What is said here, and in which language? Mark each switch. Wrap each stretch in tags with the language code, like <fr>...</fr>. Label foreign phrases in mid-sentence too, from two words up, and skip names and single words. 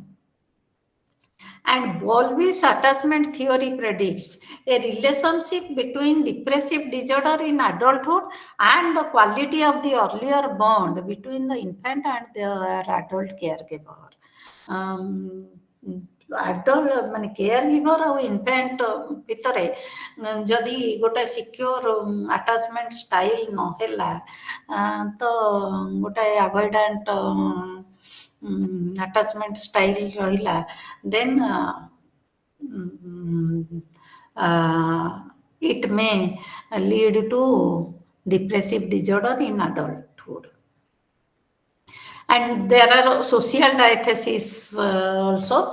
<en>And Bowlby's attachment theory predicts a relationship between depressive disorder in adulthood and the quality of the earlier bond between the infant and their adult caregiver. adult माने caregiver और infant</en> <or>ଭିତରେ ଯଦି ଗୋଟେ</or> <en>secure attachment style</en> <or>ନ ହେଲା ତ ଗୋଟେ</or> <en>avoidant attachment style रहिला then it may lead to depressive disorder in adulthood. And there are social diatheses also.</en>